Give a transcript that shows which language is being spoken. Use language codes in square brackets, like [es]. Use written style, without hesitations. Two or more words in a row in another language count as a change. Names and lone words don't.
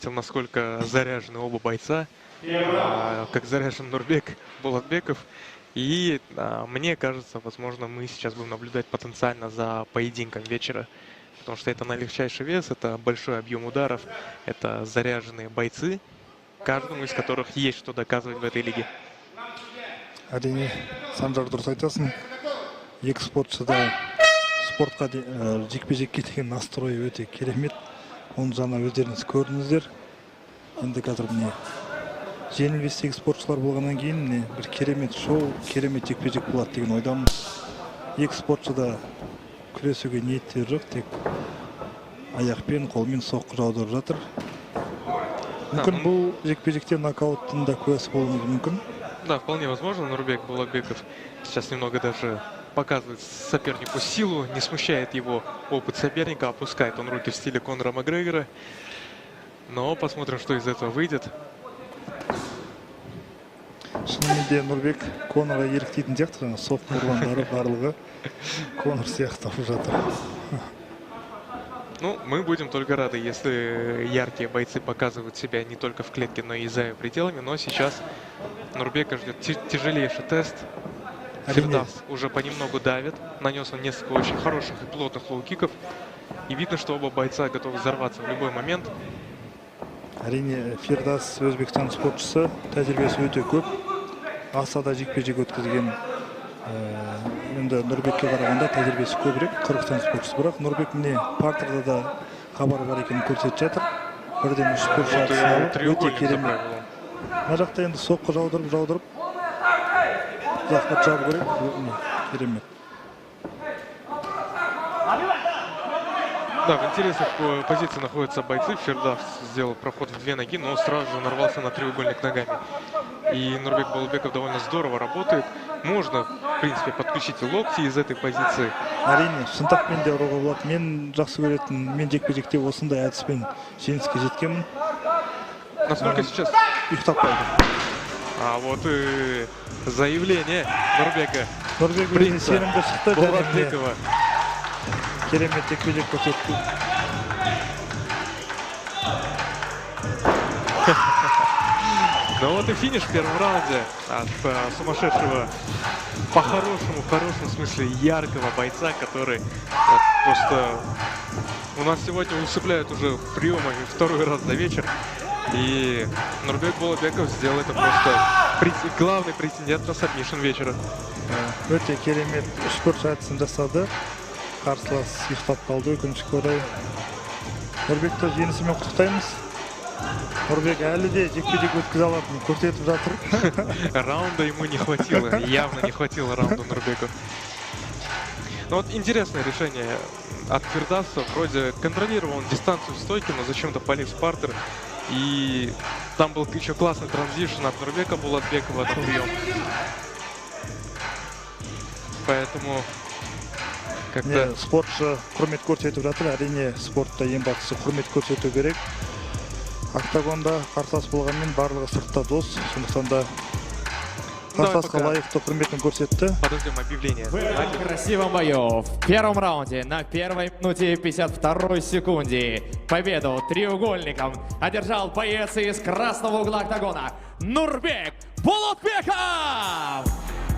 [ru] насколько заряжены оба бойца, как заряжен Нурбек Болотбеков. И мне кажется, возможно, мы сейчас будем наблюдать потенциально за поединком вечера. Потому что это на легчайший вес, это большой объем ударов, это заряженные бойцы, каждому из которых есть что доказывать в этой лиге. [kk] Әрине, Санжар дұрыс айтасың. Екі спортшы да спортқа жекпе-жекке деген настройы өте керемет. Оны жаңа өздеріңіз көрдіңіздер. Енді қазір міне жеңіл вестегі спортшылар болғаннан кейін міне бір керемет шоу, керемет жекпе-жек болады деген ойдамын. Екі спортшы да күресуге ниеттері жоқ, тек аяқпен, қолмен соққы жаудырып жатыр. Мүмкін бұл жекпе-жекте нокауттың да куәсі болуы мүмкін. [ru] Да, вполне возможно. Нурбек Болотбеков сейчас немного даже показывает сопернику силу, не смущает его опыт соперника, опускает он руки в стиле Конора Макгрегора. Но посмотрим, что из этого выйдет. [kk] Шынымен де Нурбек Конорға еліктейтін сияқты, соққы ұрғандары барлығы Конор сияқты жатыр. [ru] Ну, мы будем только рады, если яркие бойцы показывают себя не только в клетке, но и за ее пределами. Но сейчас Нурбека ждет тяжелейший тест. Фирдавс уже понемногу давит. Нанес он несколько очень хороших и плотных лоу-киков. И видно, что оба бойца готовы взорваться в любой момент. [kk] Әрине, Фирдавс Өзбекстан спортшысы, тәжірибесі өте көп. Асада жекпе-жек өткізген. Енді Нурбекке қарағанда тәжірибесі көбірек, Қырғызстан спортшысы, бірақ Нурбек міне партерда да хабар бар екенін көрсетіп жатыр. Бірден үш спортшы атысына өте керемет. Мына жақта енді соққы жаудырып захват жабу керек. Керемет. [ru] Да, в интересных позициях находятся бойцы. Фирдавс сделал проход в две ноги, но сразу же нарвался на треугольник ногами. И Нурбек Болотбеков довольно здорово работает. Можно, в принципе, подключить локти из этой позиции. [kk] Әрине, шынтақпен де ұруға болады. Мен жақсы көретін, мен жекпе-жекте осындай әдіспен жеңіске жеткенмін. [ru] Насколько сейчас? [kk] Ұйықтап қалды. [ru] А вот и заявление Нурбека. [kk] Нурбек өзіне сенімді шықты. Болотбекова. Керемет жекпе-жек көрсетті. [ru] Ну вот и финиш в первом раунде от сумасшедшего, по-хорошему, в хорошем смысле, яркого бойца, который вот, просто у нас сегодня усыпляют уже приемами второй раз за вечер. И Нурбек Болотбеков сделал это просто главный претендент на сабмишн вечера. [kk] Өте керемет спорт әдісін жасады. Қарсылас ұйықтап қалды, өкінішке орай. Нурбекті жеңісімен құттықтаймыз. Нурбек әлі де жекпе-жек өткізе алатынын көрсетіп жатыр. [ru] Раунда ему не хватило, явно не хватило раунда Нурбеку. Но вот интересное решение от Фирдавса. Вроде контролировал он дистанцию в стойке, но зачем-то полез в партер. И там был еще классный транзишн от Нурбека Болотбекова на прием. Поэтому как-то... [kk] Спортшы құрмет көрсетіп жатыр. Әрине спортта ең бастысы құрмет көрсету керек. Октагонда қарсылас болғанмен барлығы сыртта дос. Сондықтан да қарсыласқа лайықты құрметін көрсетті. [ru] Подождем объявление. В этом красивом бою в первом раунде на первой минуте 52 секунде победу треугольником одержал боец из красного угла октагона Нурбек Болотбеков!